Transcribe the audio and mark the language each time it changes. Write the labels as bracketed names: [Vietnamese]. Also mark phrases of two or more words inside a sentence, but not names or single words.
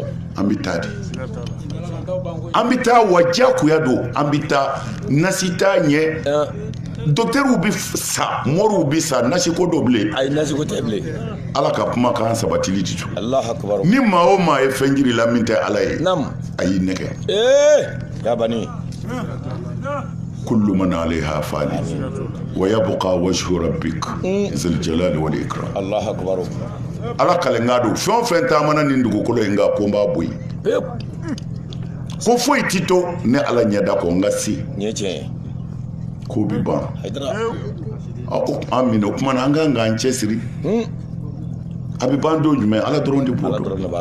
[Bambara] an bɛ taa de an bɛ taa wa diyagoya don an bɛ taa nasi t'a ɲɛ docteurw bɛ sa mɔriw bɛ sa nasi ko dɔ bilen ayi nasi ko tɛ bilen ala ka kumakan sabatili di to [Arabic] الله أكبر [Bambara] ni maa o maa ye fɛn jiri la min tɛ ala ye a y'i nɛgɛ [Arabic] يا بني كل من عليها فان ويبقى وجه ربك ذو الجلال والإكرام الله أكبر [Bambara] ala kalenga do fɛn fɛn taamana nin dugukolo in ka ko n b'a bɔ yen ko foyi ti to ne ala ɲɛda kɔ n ka se ko bi ban an minɛ o kumana an kan k'an cɛsiri a bɛ ban don jumɛn ala dɔrɔn de b'o dɔn